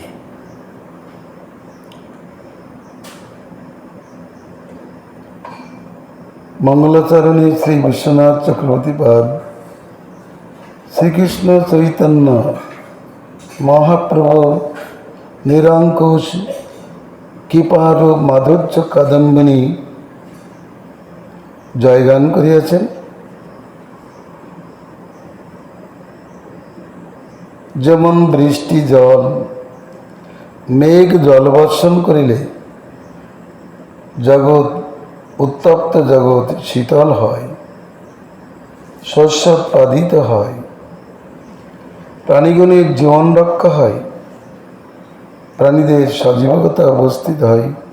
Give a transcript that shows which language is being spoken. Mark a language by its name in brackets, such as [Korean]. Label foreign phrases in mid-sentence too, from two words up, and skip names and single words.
[Bangla] মঙ্গলাচরণী শ্রী বিশ্বনাথ চক্রবর্তী পাদ শ্রী কৃষ্ণ চৈতন্য মহাপ্রভু নিরঙ্কুশ কৃপার মাধুর্য কাদম্বিনী জয়গান করিয়াছেন। যেমন বৃষ্টি জল মেঘ জলবর্ষণ করিলে জগৎ উত্তপ্ত জগৎ শীতল হয়, শস্য উৎপাদিত হয়, প্রাণীগণের জীবন রক্ষা হয়, প্রাণীদের সজীবতা অবস্থিত হয়।